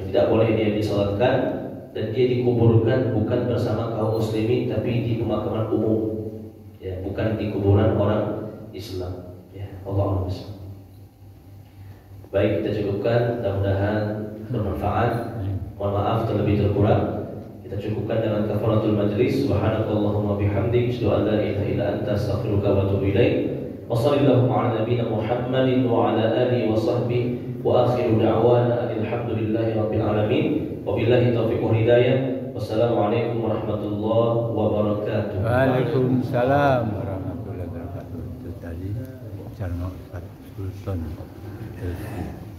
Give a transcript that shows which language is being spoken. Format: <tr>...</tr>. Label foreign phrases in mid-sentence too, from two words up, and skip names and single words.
<id>Tidak boleh dia disolatkan dan dia dikuburkan bukan bersama kaum muslimin, tapi di pemakaman umum, ya, bukan di kuburan orang Islam. Ya, Allah SWT. Baik, kita cukupkan. Mudah-mudahan bermanfaat. Mohon maaf terlebih terkurang. Kita cukupkan dengan</id> <ar>كفارة المجلس. سبحانك اللهم وبحمدك، أشهد أن لا إله إلا أنت، أستغفرك وأتوب إليك. وصلى الله على نبينا محمد وعلى آله وصحبه وآخر دعوانا الحمد لله رب العالمين. وبالله التوفيق والهداية. والسلام عليكم ورحمة الله وبركاته. وعليكم السلام ورحمة الله وبركاته.</ar> <id>Itu tadi Jalma Sultan.</id>